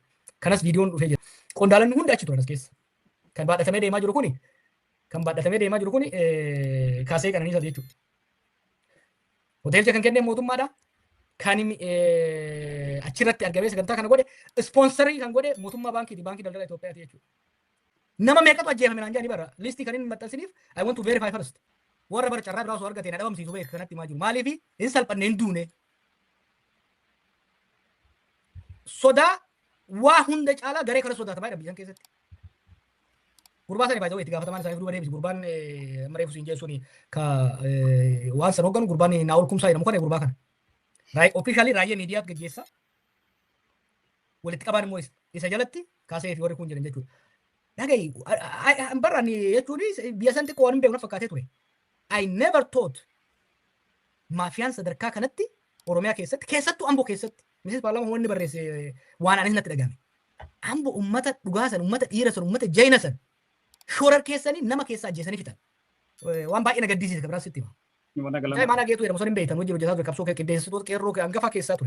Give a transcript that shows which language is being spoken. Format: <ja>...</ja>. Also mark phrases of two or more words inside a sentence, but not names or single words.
<om>Kanas viidiyoon dhufee jira. Qondaalonni hundi achi turan as keessa. Kan baadhatamee deemaa jiru kuni Kaasee Qananiisaa jechuudha. Hoteelcha kan kennee mootummaadha. Kan achirratti argamee sagantaa kana godhe ispoonsarii kan godhe mootummaa baankiiti baankii daldala Itoophiyaati jechuudha. Nama meeqatu ajjeefame naan jedhani bara listii kan inni maxxansiniif</om> <en>I want to verify first.</en> <om>Warra bara carraa biraa osoo argatee na dhabamsiisu beeku kanatti himaa jiru. Maaliif hin salphanne hin duune. Sodaa waa hunda caalaa garee kana sodaatamaa jedhama biyyan keessatti. Gurbaa sani baay'ee itti gaafatamaan isaanii duuba deebisi. Gurbaan mareefu siin jechuun waan san hoogganu gurbaan Naa'ol Kumsaa jedhamu kana gurbaa kana. Officially raayyaa miidiyaatti gaggeessa. Walitti qabaan immoo isa jalatti Kaasee fi warri kun jiran jechuudha. Dhaga'i barraan jechuun biyya san xiqqoo waan hin beekne fakkaatee ture.</om> <en>I never thought</en> <om>maafiyaan sadarkaa kanatti Oromiyaa keessattuu Amboo keessatti miseensi paarlaamaa wanni barreesse waan anis natti dhagahame. Amboo uummata dhugaa san, uummata dhiira san, uummata jayina san shorar keessanii nama keessa ajjeesanii fitan. Waan baay'ee na gaddisiise kabiraas sitti hima. Imaana geetu jedhamu sun hin beektan hojii hojjetaa ture qabsoo qindeessitoota qeerroo hangafaa keessaa ture.</om>